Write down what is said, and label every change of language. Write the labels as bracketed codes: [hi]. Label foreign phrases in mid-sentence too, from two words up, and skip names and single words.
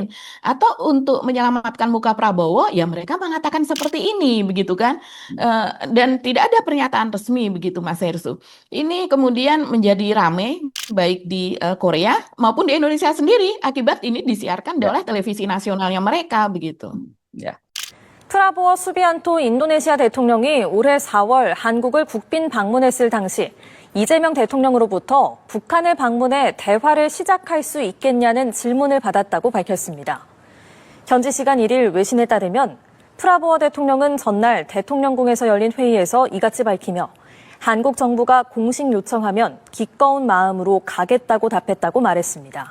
[id] Atau untuk menyelamatkan muka Prabowo, ya mereka mengatakan seperti ini, begitu kan? Dan tidak ada pernyataan resmi, begitu Mas Hersu. Ini kemudian menjadi ramai, baik di Korea maupun di Indonesia sendiri, akibat ini disiarkan Ya. oleh televisi nasionalnya mereka, begitu. Ya. [ko] 프라보어 수비안토 인도네시아 대통령이 올해 4월 한국을 국빈 방문했을 당시 이재명 대통령으로부터 북한을 방문해 대화를 시작할 수 있겠냐는 질문을 받았다고 밝혔습니다. 현지 시간 1일 외신에 따르면 프라보어 대통령은 전날 대통령궁에서 열린 회의에서 이같이 밝히며 한국 정부가 공식 요청하면 기꺼운 마음으로 가겠다고 답했다고 말했습니다.